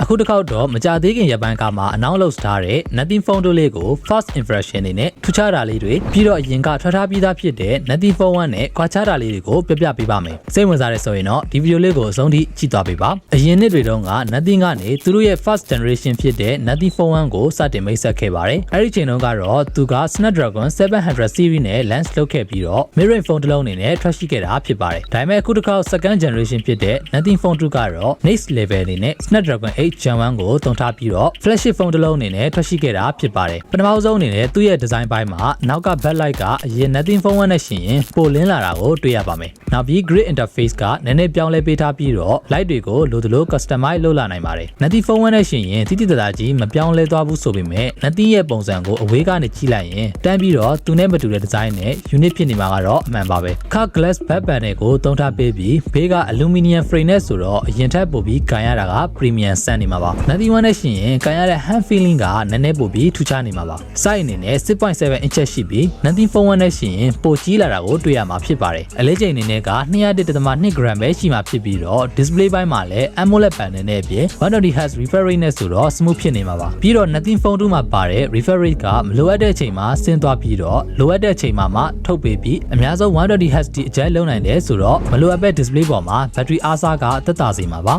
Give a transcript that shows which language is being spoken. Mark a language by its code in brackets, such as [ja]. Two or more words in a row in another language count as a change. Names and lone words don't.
[my] အခုတစ်ခေါက်တော့မကြသေးခင်ရက်ပိုင်းကမှအနောက်လောက်ထားတဲ့ Nothing Phone 2 လေးကို [en] first impression [my] အနေနဲ့ထူးခြားတာလေးတွေပြီးတော့အရင်ကထွက်ထားပြီးသားဖြစ်တဲ့ Nothing Phone 1 နဲ့ခွာခြားတာလေးတွေကိုပြပြပေးပါမယ်စိတ်ဝင်စားတဲ့ဆိုရင်တော့ဒီဗီဒီယို လေးကိုအဆုံးထိကြည့်သွားပေးပါအရင်နှစ်တွေတုန်းက Nothing ကနေသူတို့ရဲ့ [en] first generation [my] ဖြစ်တဲ့ Nothing Phone 1 ကိုစတင်မိတ်ဆက်ခဲ့ပါတယ်အဲ့ဒီချိန်တုန်းကတော့သူက Snapdragon 700 series နဲ့ launch လုပ်ခဲ့ပြီးတော့ [en] mid-range phone [my] တစ်လုံးအနေနဲ့ထွက်ရှိခဲ့တာဖြစ်ပါတယ်ဒါပေမဲ့အခုတစ်ခေါက် [en] second generation [my] ဖြစ်တဲ့ Nothing Phone 2 ကတော့ [en] next level [my] အနေနဲ့ Snapdragon 8 Gen 1ကိုသုံးထားပြီးတော့ [en] flagship phone [my] တစ်လုံးအနေနဲ့ထွက်ရှိခဲ့တာဖြစ်ပါတယ်ပထမဆုံးအနေနဲ့သူ့ရဲ့ design ပိုင်းမှာနောက်က backlight ကအရင် Nothing Phone 1နဲ့ရှင်ရင်ပိုလင်းလာတာကိုတွေ့ရပါမယ်နောက်ပြီး [en] grid interface [my] ကနည်းနည်းပြောင်းလဲပေးထားပြီးတော့ light တွေကိုလိုသလို customize လုပ်လာနိုင်ပါတယ် Nothing Phone 1နဲ့ရှင်ရင်တိတိတသားကြီးမပြောင်းလဲသွားဘူးဆိုပေမဲ့ Nothing ရဲ့ပုံစံကိုအဝေးကနေကြည့်လိုက် ရင်တန်းပြီးတော့သူနဲ့မတူတဲ့ design နဲ့ unique ဖြစ်နေမှာကတော့အမှန်ပါပဲခါ [en] glass back panel [my] ကိုသုံးထားပေးပြီးဘေးက [en] aluminum frame [my] နဲ့ဆိုတော့အရင်ထက်ပိုပြီးကန်ရတာက premium ဆ န်နေမှာပါ Nothing 1နဲ့ရှင်ရင်ကန်ရတဲ့ [en] hand feeling [my] ကနည်းနည်းပိုပြီးထူးခြားနေမှာပါ size အနေနဲ့ 6.7 inch ရှိပြီး Nothing Phone 1နဲ့ရှင်ရင်ပိုကြီးလာတာကိုတွေ့ရမှာဖြစ်ပါတယ်အလေးချိန်အနေနဲ့က 201.2 gram ပဲရှိမှာဖြစ်ပြီးတော့ display ပိုင်းမှာလည်း [en] AMOLED panel [my] နဲ့အပြင် [en] 120Hz refresh rate [my] နဲ့ဆိုတော့ smooth ဖြစ်နေမှာပါပြီးတော့ Nothing Phone 2မှာပါတဲ့ [en] refresh rate [my] ကမလိုအပ်တဲ့အချိန်မှာဆင်းသွားပြီးတော့လိုအပ်တဲ့အချိန်မှာမှထုတ်ပေးပြီးအများဆုံး 120Hz အကျယ်လုံးနိုင်တယ်ဆိုတော့မလိုအပ်တဲ့ display ပေါ်မှာ battery အားစားကသက်သာစေမှာပါ